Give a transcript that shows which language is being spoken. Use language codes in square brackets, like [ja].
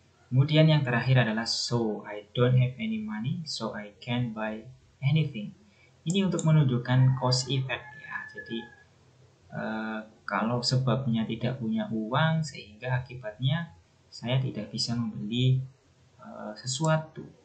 [id] Kemudian yang terakhir adalah so. [en] I don't have any money, so I can't buy anything. [id] Ini untuk menunjukkan cause effect ya. Jadi kalau sebabnya tidak punya uang, sehingga akibatnya saya tidak bisa membeli sesuatu.